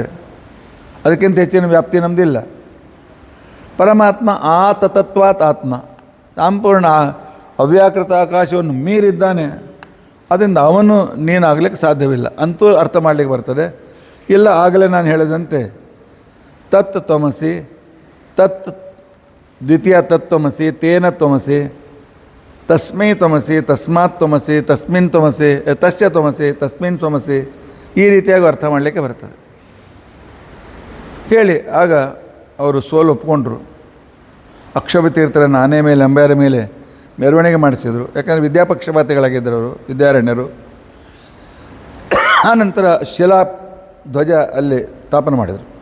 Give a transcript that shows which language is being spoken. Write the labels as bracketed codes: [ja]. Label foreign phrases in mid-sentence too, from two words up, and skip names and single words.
[kn] ಅದಕ್ಕಿಂತ ಹೆಚ್ಚಿನ ವ್ಯಾಪ್ತಿ ನಮ್ಮದಿಲ್ಲ. ಪರಮಾತ್ಮ ಆ ತತತ್ವಾತ್ ಆತ್ಮ, ಸಂಪೂರ್ಣ ಅವ್ಯಾಕೃತ ಆಕಾಶವನ್ನು ಮೀರಿದ್ದಾನೆ. ಅದರಿಂದ ಅವನು ನೀನಾಗಲಿಕ್ಕೆ ಸಾಧ್ಯವಿಲ್ಲ ಅಂತೂ ಅರ್ಥ ಮಾಡಲಿಕ್ಕೆ ಬರ್ತದೆ. ಇಲ್ಲ, ಆಗಲೇ ನಾನು ಹೇಳಿದಂತೆ [sa] ತತ್ ತ್ವಮಸಿ, ತತ್ ದ್ವಿತೀಯ ತತ್ವಮಸಿ, ತೇನ ತ್ವಮಸಿ, ತಸ್ಮೈ ತ್ವಮಸಿ, ತಸ್ಮಾತ್ ತ್ವಮಸಿ, ತಸ್ಮಿನ್ ತ್ವಮಸಿ, ತಸ್ಯ ತ್ವಮಸಿ, ತಸ್ಮಿನ್ ತ್ವಮಸಿ, [kn] ಈ ರೀತಿಯಾಗಿ ಅರ್ಥ ಮಾಡಲಿಕ್ಕೆ ಬರ್ತದೆ ಹೇಳಿ. ಆಗ ಅವರು ಸೋಲು ಒಪ್ಕೊಂಡ್ರು. ಅಕ್ಷಭತೀರ್ಥರನ್ನು ಆನೆ ಮೇಲೆ, ಅಂಬಾರ ಮೇಲೆ ಮೆರವಣಿಗೆ ಮಾಡಿಸಿದರು. ಯಾಕಂದರೆ ವಿದ್ಯಾಪಕ್ಷಪಾತಿಗಳಾಗಿದ್ದರು ಅವರು, ವಿದ್ಯಾರಣ್ಯರು. ಆನಂತರ ಶಿಲಾ ಧ್ವಜ ಅಲ್ಲಿ ಸ್ಥಾಪನೆ ಮಾಡಿದರು.